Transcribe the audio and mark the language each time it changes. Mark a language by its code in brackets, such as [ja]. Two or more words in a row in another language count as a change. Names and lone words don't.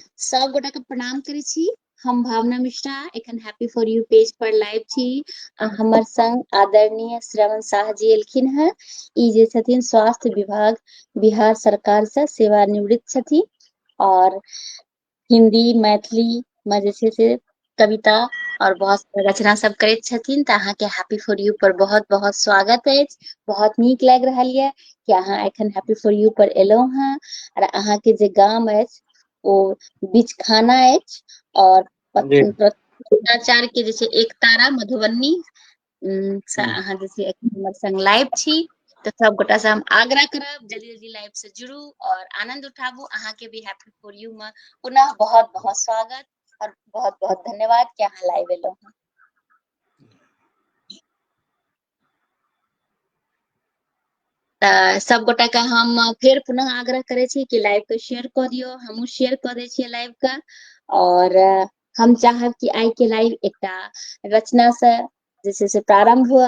[mai] सब गोटा के प्रणाम करै छी। हम भावना मिश्रा एखन हैप्पी फॉर यू पेज पर लाइव छी। हमर संग आदरणीय श्रवण शाह जी एलखिन हैं। ई जे छथिन स्वास्थ्य विभाग बिहार सरकार से सेवानिवृत्त छथिन और हिंदी मैथिली में जे छै से कविता और बहुत सारा रचना सब करैत छथिन। त अहाँ के हैप्पी फॉर यू पर बहुत बहुत स्वागत अछि। बहुत नीक लाग रहल ये कि अहाँ एखन हैप्पी फॉर यू पर एलौ हैं और अहाँ के जे गाम अछि ओ बीच खाना अछि और पत्राचार के जे छै एक तारा मधुबनी से अहाँ जे छै हमर संग लाइव छी। तो सब गोटा से हम आग्रह करब जल्दी जल्दी लाइव से जुड़ू और आनंद उठाबू। अहाँ के भी हैप्पी फॉर यू में पुनः बहुत बहुत स्वागत और बहुत बहुत धन्यवाद कि अहाँ लाइव एलौ हैं। सब गोटा के हम फिर पुनः आग्रह करे छी कि लाइव के शेयर क दियो। हमहू शेयर क दै छियै लाइव के और हम चाहब कि आइ के लाइव एकटा रचना से जे छै से प्रारंभ हुआ।